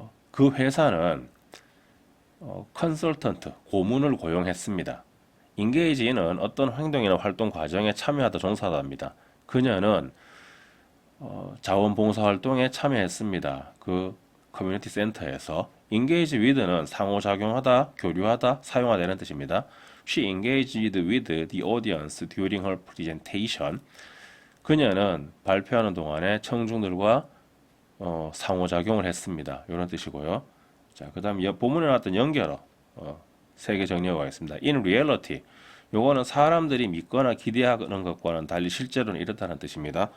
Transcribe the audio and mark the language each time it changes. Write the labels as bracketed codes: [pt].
[ko] 그 회사는 컨설턴트, 고문을 고용했습니다. 인게이지는 어떤 행동이나 활동 과정에 참여하다, 종사하다입니다. 그녀는 자원봉사 활동에 참여했습니다. 그 커뮤니티 센터에서 engage with는 상호작용하다, 교류하다, 사용하다 이런 뜻입니다. [en] She engaged with the audience during her presentation. [ko] 그녀는 발표하는 동안에 청중들과 상호작용을 했습니다. 이런 뜻이고요. 자, 그 다음 본문에 나왔던 연결어 세 개 정리하고 가겠습니다. [en] In reality, [ko] 요거는 사람들이 믿거나 기대하는 것과는 달리 실제로는 이렇다는 뜻입니다.